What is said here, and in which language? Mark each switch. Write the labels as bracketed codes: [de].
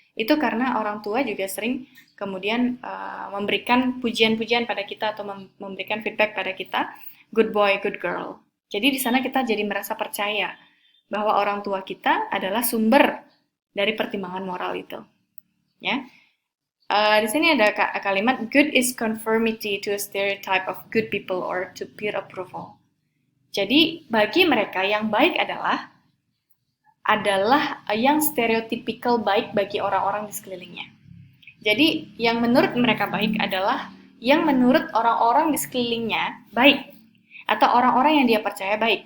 [id] Itu karena orang tua juga sering kemudian memberikan pujian-pujian pada kita atau memberikan feedback pada kita, [en] good boy, good girl. [id] Jadi di sana kita jadi merasa percaya bahwa orang tua kita adalah sumber dari pertimbangan moral itu. Ya. Di sini ada kalimat [en] good is conformity to a stereotype of good people or to peer approval. [id] Jadi bagi mereka yang baik adalah yang stereotypical baik bagi orang-orang di sekelilingnya. Jadi yang menurut mereka baik adalah yang menurut orang-orang di sekelilingnya baik atau orang-orang yang dia percaya baik.